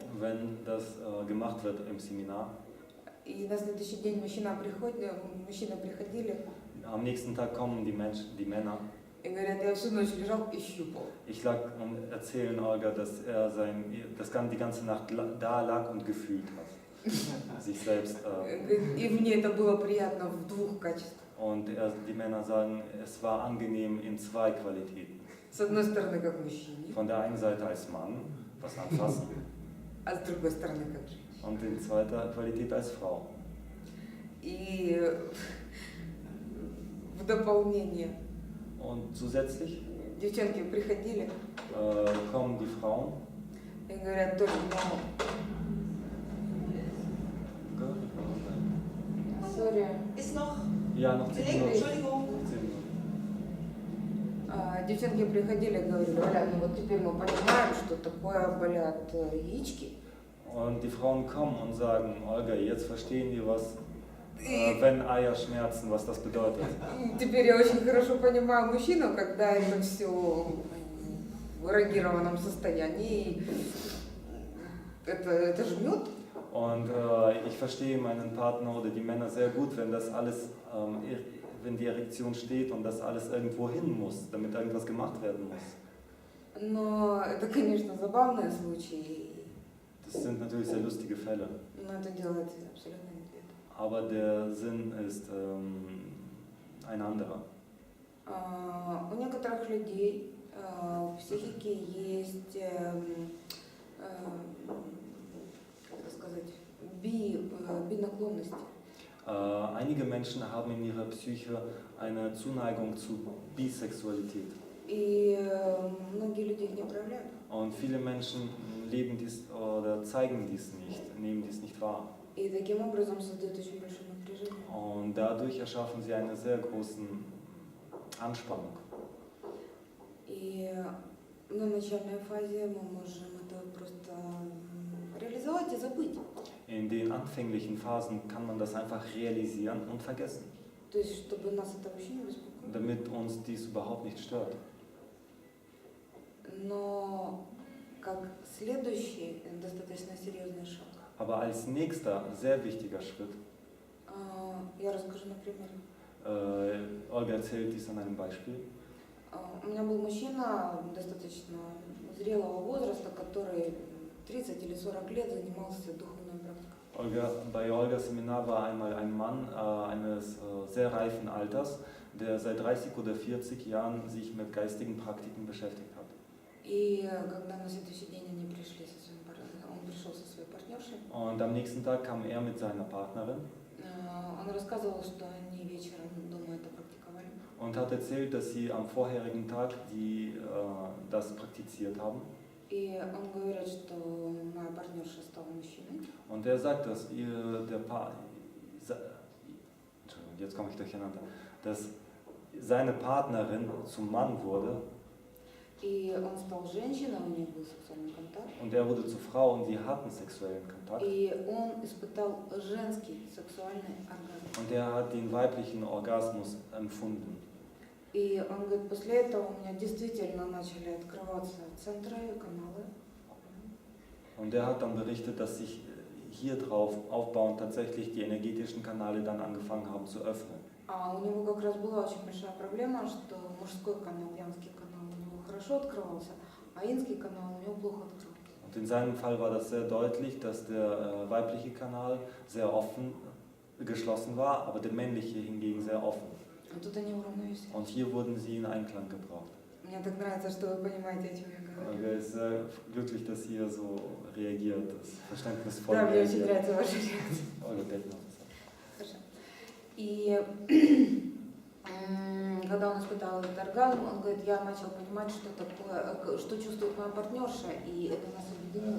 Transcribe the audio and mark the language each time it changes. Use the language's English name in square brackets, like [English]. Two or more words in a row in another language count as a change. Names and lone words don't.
[German] Wenn das gemacht wird im Seminar, [Russian] и на следующий день мужчины приходили [German] am nächsten Tag kommen die Männer. [Russian] и говорят, я всю ночь лежал и щупал. [German] Ich lag und erzählen Olga, dass er die ganze Nacht da lag und gefühlt hat. Sich selbst. [Russian] И мне это было приятно в двух качествах. [German] Und die Männer sagen, es war angenehm in zwei Qualitäten. [Russian] С одной стороны, как мужчине, [German] Von der einen Seite als Mann, was anfassen, [Russian] а с другой стороны, как женщина. [German] und in zweiter Qualität als Frau. [Russian] И в дополнение [German] Und zusätzlich [Russian] девчонки приходили [German] kommen die Frauen. [Russian] и говорят, только Sorry. [German] Ist noch Ja, noch 10 Minuten. Entschuldigung. 10 Minuten. [Russian] Девчонки приходили и говорили: Оля, ну вот теперь мы понимаем, что такое болят яички. [German] Und die Frauen kommen und sagen, Olga, jetzt verstehen wir, wenn Eier schmerzen, was das bedeutet. [Russian] Теперь я очень хорошо понимаю мужчину, когда это все в эрогированном состоянии. Это жмет. [German] Und ich verstehe meinen Partner oder die Männer sehr gut, wenn das alles, wenn die Erektion steht und das alles irgendwo hin muss, damit irgendwas gemacht werden muss. [Russian] Но это, конечно, забавные случаи. [German] Das sind natürlich sehr lustige Fälle. [Russian] Но это делает абсолютно не это. [German] Aber der Sinn ist ein anderer. [Russian] У некоторых людей в психике есть, как это сказать, бинаклонности. [German] Einige Menschen haben in ihrer Psyche eine Zuneigung zu Bisexualität. [Russian] И многие люди их не проявляют. [German] Und viele Menschen leben dies oder zeigen dies nicht, nehmen dies nicht wahr. [Russian] И таким образом создают очень большое напряжение. [German] Und dadurch erschaffen sie eine sehr große Anspannung. [Russian] И на начальной фазе мы можем это просто реализовать и забыть. [German] In den anfänglichen Phasen kann man das einfach realisieren und vergessen, [Russian] То есть, чтобы нас это вообще не беспокоило. [German] damit uns dies überhaupt nicht stört. [Russian] Но как следующий достаточно серьезный шаг, [German] Aber als nächster, sehr wichtiger Schritt, [Russian] я расскажу на примере. [German] Olga erzählt dies an einem Beispiel. [Russian] У меня был мужчина достаточно зрелого возраста, который 30 или 40 лет занимался духовной практикой. [German] Bei Olgas Seminar war einmal ein Mann eines sehr reifen Alters, der seit 30 oder 40 Jahren sich mit geistigen Praktiken beschäftigt hat. [Russian] И когда на следующий день они пришли со своим он пришел со своей партнершей, [German] Und am nächsten Tag kam er mit seiner Partnerin [Russian] он рассказывал, что они вечером дома это практиковали. [German] und hat erzählt, dass sie am vorherigen Tag das praktiziert haben. [Russian] И он говорит, что моя партнерша стала мужчиной. [German] Und er sagt, dass jetzt komme ich durcheinander, dass seine Partnerin zum Mann wurde. [Russian] И он стал женщиной, у них был сексуальный контакт. [German] Und er wurde zur Frau und die hatten sexuellen Kontakt. [Russian] И он испытал женский сексуальный оргазм. [German] Und er hat den weiblichen Orgasmus empfunden. [Russian] И он говорит, после этого у меня действительно начали открываться центры, каналы. [German] Und er hat dann berichtet, dass sich hier drauf aufbauend tatsächlich die energetischen Kanäle dann angefangen haben zu öffnen. [Russian] А у него как раз была очень большая проблема, что мужской канал, янский канал у него хорошо открывался, а инский канал у него плохо открывался. [German] Und in seinem Fall war das sehr deutlich, dass der weibliche Kanal sehr offen geschlossen war, aber der männliche hingegen sehr offen. [Russian] А тут они уравновесили. [German] Und hier wurden sie in Einklang gebracht. [Russian] Мне так нравится, что вы понимаете, о чем я говорю. [German] Er ist sehr glücklich, dass ihr so reagiert, das verständnisvoll [Russian] Да, мне очень [German] reagiert. [Russian] нравится ваша реакция. [German] Olga kennt noch das. [Russian] Хорошо. И когда он испытал этот оргазм, он говорит, я начал понимать, что такое, что чувствует моя партнерша, и это нас объединило.